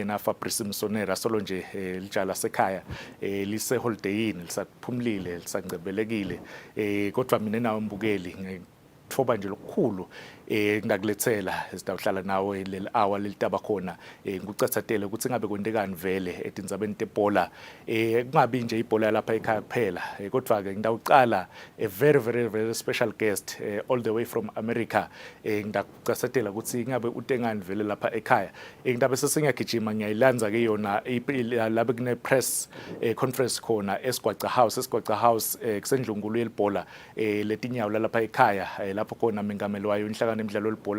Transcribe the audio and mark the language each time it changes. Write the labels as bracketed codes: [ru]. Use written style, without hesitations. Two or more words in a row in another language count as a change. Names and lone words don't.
[ss] na Fabrice Msonera solo nje lijala sekhaya lise holidayini lisaphumlile lisangcebelekile kodwa mina nawe mbukeli ngithoba nje lokukhulu ngakulethela sitawuhlala nawe leli hour lelitaba khona ngikucathatele ukuthi ngabe kwentekani vele etindzabeni tebhola kungabi nje ibhola lapha ekhaya kuphela kodwa ke ngidawucala [en] a very special guest all the way from America [ss] ngidakucathatela ukuthi ngabe utengani vele lapha ekhaya ngidabe sesingiyagijima ngiyayilanza ke yona labe kune [en] press conference [ss] khona Esgwaca House kusendlungulu yelibhola letinyawo lapha ekhaya lapho khona mengameli wayo inhlangano emidlalo lebhola